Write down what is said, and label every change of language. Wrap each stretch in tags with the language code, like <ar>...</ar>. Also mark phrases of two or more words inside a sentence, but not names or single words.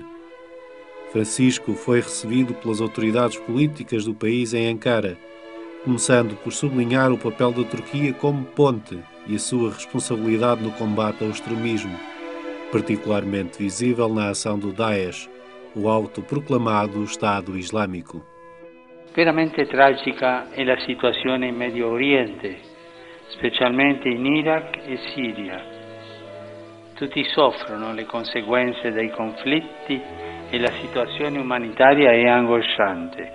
<pt>Francisco foi recebido pelas autoridades políticas do país em Ankara, começando por sublinhar o papel da Turquia como ponte e a sua responsabilidade no combate ao extremismo, particularmente visível na ação do Daesh, o autoproclamado Estado Islâmico.</pt> <it>Veramente tragica è la situazione in Medio Oriente, specialmente in Iraq e Siria. Tutti soffrono le conseguenze dei conflitti e la situazione umanitaria è angosciante.</it>